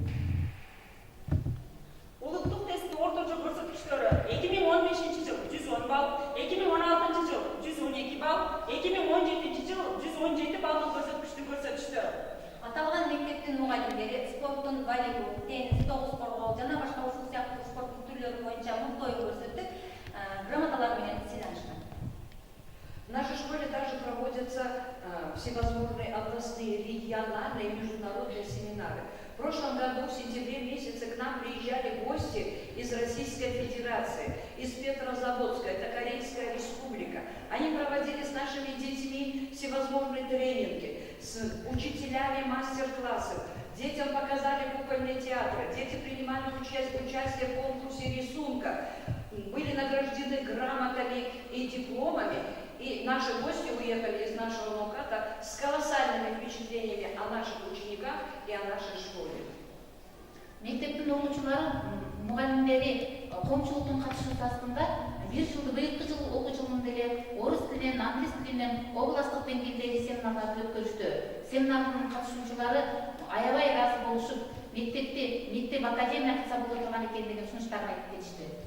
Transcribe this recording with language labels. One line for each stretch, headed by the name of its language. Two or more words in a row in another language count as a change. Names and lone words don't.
Kyrgyz: Улуттук тесттин орточо көрсөткүчтөрү 2015 жыл 110 балл, 2016 жыл 112 балл, 2017 жыл 117 баллдык көрсөткүчтү көрсөтүштү. Аталган мектептин мугалимдери спорттун волейбол, теннис, тогуз коргоо жана башка ушул сыяктуу спорттун түрлөрү боюнча мыкты оюн көрсөтүп, грамоталар менен сыйланышкан.
Russian: В нашей школе также проводятся всевозможные областные, региональные и международные семинары. В прошлом году, в сентябре месяце, к нам приезжали гости из Российской Федерации, из Петрозаводска, это Корейская Республика. Они проводили с нашими детьми всевозможные тренинги, с учителями мастер-классов. Детям показали кукольные театры, дети принимали участие в конкурсе рисунка, были награждены грамотами и дипломами. И наши гости уехали из нашего МОКАТа с колоссальными впечатлениями о наших учениках и о нашей школе.
Kyrgyz: Мектептин окуучулары, мугалимдери коомчулуктун катышуусу астында быйылкы жыл окуу жылында эле орус тилинен, англис тилинен областтык деңгээлдеги семинарларды өткөрүштү. Семинардын катышуучулары аябай ыраазы болушуп, мектеп академия кылса боло турган экен деген сунуштарын айтып кетишти.